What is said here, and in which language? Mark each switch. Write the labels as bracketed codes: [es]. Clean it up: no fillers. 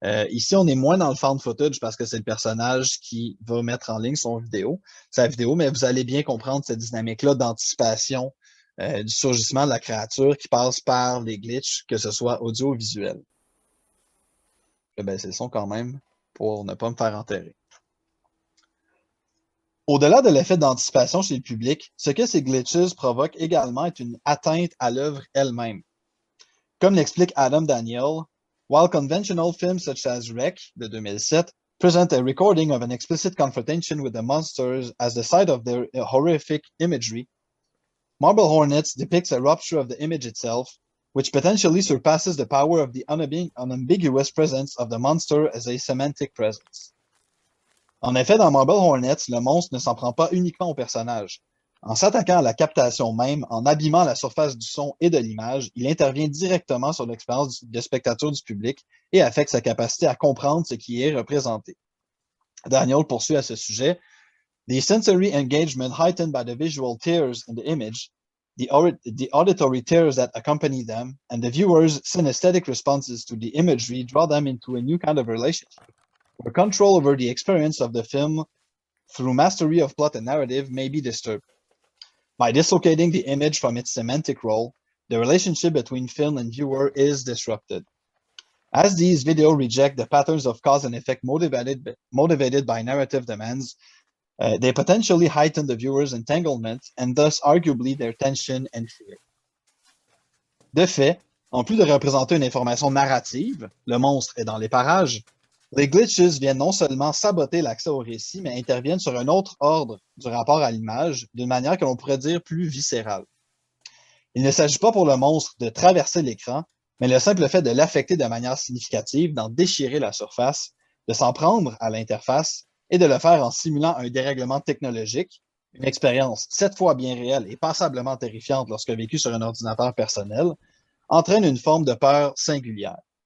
[fr] Ici, on est moins dans le found footage parce que c'est le personnage qui va mettre en ligne sa vidéo, mais vous allez bien comprendre cette dynamique-là d'anticipation du surgissement de la créature qui passe par les glitches, que ce soit audio ou visuel. Ben, c'est le son quand même pour ne pas me faire enterrer. Au-delà de l'effet d'anticipation chez le public, ce que ces glitches provoquent également est une atteinte à l'œuvre elle-même. Comme l'explique Adam Daniel, [en] while conventional films such as Rec de 2007 present a recording of an explicit confrontation with the monsters as the site of their horrific imagery, Marble Hornets depicts a rupture of the image itself, which potentially surpasses the power of the unambiguous presence of the monster as a semantic presence. [fr] En effet, dans Marble Hornets, le monstre ne s'en prend pas uniquement au personnage. En s'attaquant à la captation même, en abîmant la surface du son et de l'image, il intervient directement sur l'expérience de spectateur du public et affecte sa capacité à comprendre ce qui est représenté. Daniel poursuit à ce sujet. [en] The sensory engagement heightened by the visual tears in the image, the auditory tears that accompany them, and the viewer's synesthetic responses to the imagery draw them into a new kind of relationship, where control over the experience of the film through mastery of plot and narrative may be disturbed. By dislocating the image from its semantic role, the relationship between film and viewer is disrupted. As these videos reject the patterns of cause and effect motivated by narrative demands, they potentially heighten the viewer's entanglement and thus arguably their tension and fear. [fr] De fait, en plus de représenter une information narrative, le monstre est dans les parages, les glitches viennent non seulement saboter l'accès au récit, mais interviennent sur un autre ordre du rapport à l'image, d'une manière que l'on pourrait dire plus viscérale. Il ne s'agit pas pour le monstre de traverser l'écran, mais le simple fait de l'affecter de manière significative, d'en déchirer la surface, de s'en prendre à l'interface et de le faire en simulant un dérèglement technologique, une expérience 7 fois bien réelle et passablement terrifiante lorsque vécue sur un ordinateur personnel, entraîne une forme de peur singulière.